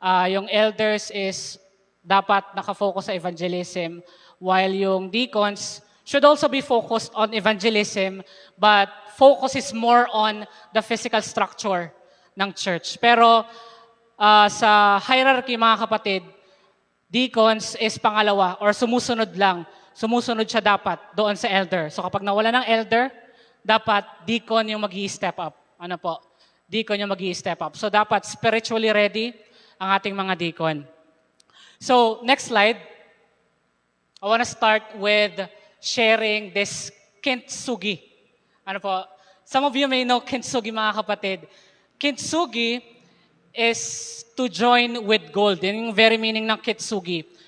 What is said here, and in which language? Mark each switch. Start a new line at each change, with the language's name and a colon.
English: Yung elders is dapat nakafocus sa evangelism while yung deacons should also be focused on evangelism but focus is more on the physical structure ng church.
Filipino: Pero sa hierarchy, mga kapatid, deacons is pangalawa or sumusunod lang. Sumusunod siya dapat doon sa elder. So kapag nawala ng elder, dapat deacon yung mag-i-step up. Deacon yung mag-i-step up. So dapat spiritually ready ang ating mga deacon.
English: So next slide. I want to start with sharing this kintsugi. Some of you may know kintsugi, mga kapatid. Kintsugi is to join with gold.
Filipino: Yan yung very meaning ng kintsugi.